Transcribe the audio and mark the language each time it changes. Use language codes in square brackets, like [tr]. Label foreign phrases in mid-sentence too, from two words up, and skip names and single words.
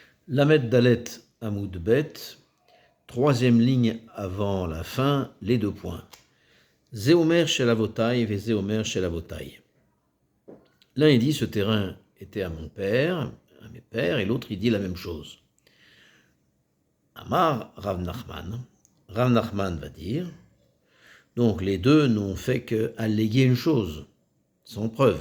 [he] למד דלת עמוד בית, [fr] troisième ligne avant la fin, les deux points. [he] זה אומר של אבותי וזה אומר של אבותי. [fr] L'un il dit ce terrain était à mon père, à mes pères, et l'autre il dit la même chose. [he] אמר רב נחמן. [fr] Rav Nachman va dire, donc les deux n'ont fait qu'alléguer une chose, sans preuve.